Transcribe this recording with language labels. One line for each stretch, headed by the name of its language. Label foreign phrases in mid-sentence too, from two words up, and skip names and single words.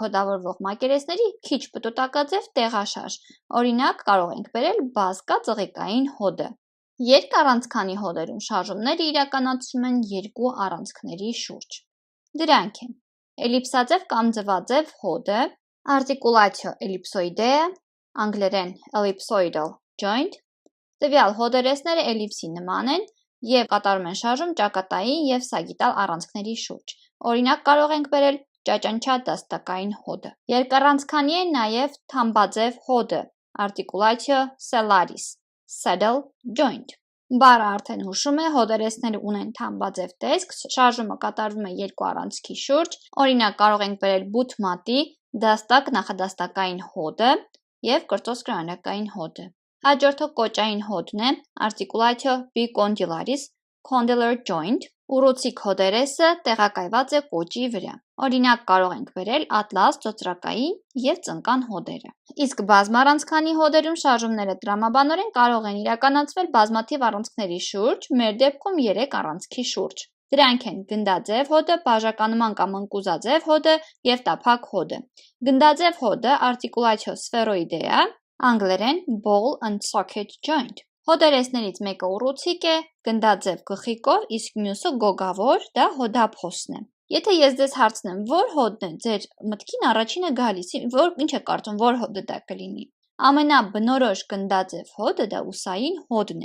Armenian: հոդավորվող մակերեսների քիչ պտուտակաձև տեղաշարժ, օրինակ կարող ենք բերել բազկա ծղիկային հոդը։ Երկառանցքանի հոդերում շարժումները իրականացվում են երկու առանցքների շուրջ։ Դրանք են էլիպսաձև կամ ձվաձև հոդը,
Latin: articulatio ellipsoidea, անգլերեն
English: ellipsoidal joint,
Armenian: տվյալ հոդերեսները էլիպսի նման են և կատարում են շարժում ճակատային և սագիտալ առանցքների շուրջ։ Օրինակ կարող ենք բերել ճաճանչադաստակային հոդը։ Երկառանցքանի է նաև թամբաձև հոդը,
Latin: articulatio sellaris,
English: saddle joint։
Armenian: Բառը արդեն հուշում է, հոդերեսները ունեն թամբաձև տեսք, շարժումը կատարվում է երկու առանցքի շուրջ, օրինակ կարող ենք բերել բութմատի դաստակ նախադաստակային հոդը և կրծոսկրահարակային հոդը։ Հաջորդը կոճային հոդն է,
Latin: articulatio bicondylaris,
English: condylar joint,
Armenian: ուռուցիկ հոդերեսը տեղակայված է կոճի վրա։ Օրինակ կարող ենք բերել ատլաս, ծոծրակային և ծնկան հոդերը։ Իսկ բազմառանցքանի հոդերում շարժումները տրամաբանորեն կարող են իրականացվել բազմաթիվ առանցքների շուրջ, մեր դեպքում 3 առանցքի շուրջ։ Դրանք են գնդաձև հոդը, բաժականման կամ ընկուզաձև հոդը և տափակ հոդը։ Գնդաձև հոդը
Latin: articulatio spheroidea,
Armenian: անգլերեն
English: ball and socket joint։
Armenian: Հոդերեսներից մեկը ուռուցիկ է, գնդաձև գլխիկով, իսկ մյուսը գոգավոր, դա հոդափոսն է։ Եթե ես ձեզ հարցնեմ, որ հոդն է ձեր մտքին առաջինը գալիս, ինչ եք կարծում, որ հոդը դա կլինի։ Ամենաբնորոշ գնդաձև հոդը դա ուսային հոդն